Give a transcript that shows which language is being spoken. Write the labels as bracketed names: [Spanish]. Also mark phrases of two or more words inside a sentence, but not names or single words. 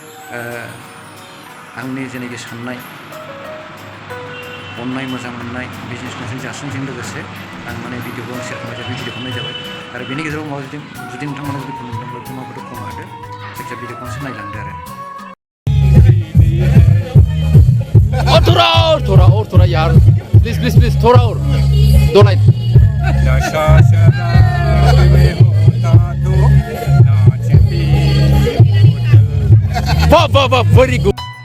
[Bodo] आंनि जेनाखि साननाय अननाय मोजां मोननाय बिजनेसमेनजों जासिनायजों लोगोसे आं माने भिडिअखौ शेयार खालामनाय जाबाय भिडिअ खालामनाय जाबाय आरो बेनि गेजेराव माबा जुदि नोंथांमोना जुदि मोनदोंब्ला माबाफोर खम हादो जायखिजाया भिडिअखौ खनसे नायलांदो आरो [Hindi] थोड़ा यार प्लीज थोड़ा और 2 लाइन वाह [English] very good